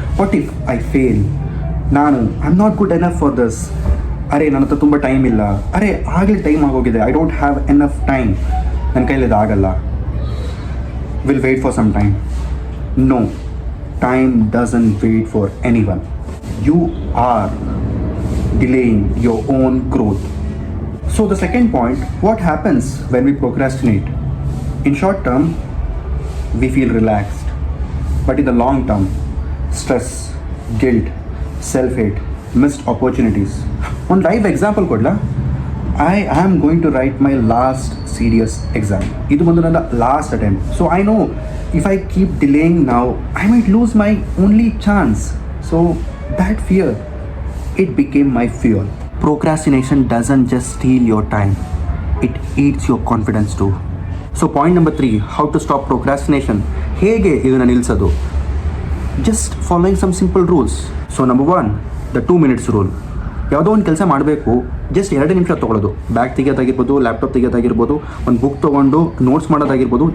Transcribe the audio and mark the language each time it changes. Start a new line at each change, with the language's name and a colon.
English: what if I fail,
Kannada: ನಾನು
English: I am not good enough for this,
Kannada: ಅರೆ ನನ್ನ ಹತ್ರ ತುಂಬ ಟೈಮ್ ಇಲ್ಲ, ಅರೆ ಆಗಲೇ ಟೈಮ್ ಆಗೋಗಿದೆ,
English: I don't have enough time,
Kannada: ನನ್ನ ಕೈಲಿ ಇದು ಆಗಲ್ಲ,
English: Will wait for some time. No, time doesn't wait for anyone. You are delaying your own growth. So the second point, what happens when we procrastinate? In short term, we feel relaxed, but in the long term, stress, guilt, self-hate, missed opportunities. One live example
Kannada: kodla,
English: I am going to write my last serious exam.
Kannada: Idu bandu nanda
English: last attempt. So I know if I keep delaying now, I might lose my only chance. So that fear, it became my fuel. Procrastination doesn't just steal your time, it eats your confidence too. So point number 3, how to stop procrastination.
Kannada: ಹೇಗೆ ಇದನ್ನು ನಿಲ್ಲಿಸೋದು?
English: Just following some simple rules. So number 1, the 2 minutes rule.
Kannada: ಯಾವುದೋ ಒಂದು ಕೆಲಸ ಮಾಡಬೇಕು, just 2 ನಿಮಿಷ ತೊಗೊಳ್ಳೋದು. Bag ತೆಗೆಯೋದಾಗಿರ್ಬೋದು, laptop ತೆಗೆಯೋದಾಗಿರ್ಬೋದು, ಒಂದು book ತೊಗೊಂಡು ನೋಟ್ಸ್ ಮಾಡೋದಾಗಿರ್ಬೋದು.